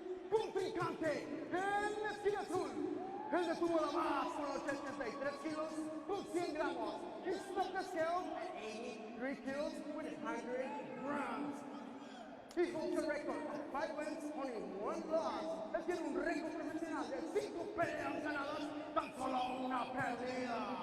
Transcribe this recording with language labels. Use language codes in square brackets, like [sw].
[es] Contrincante en la esquina azul. Él detuvo la más con 83 kilos con 100 gramos. [en] He stopped the scale at 83 kilos with 100 grams. He holds a record of 5 wins, only 1 loss. [es] Él tiene un récord profesional de 5 peleas ganadas, tan solo 1 perdida.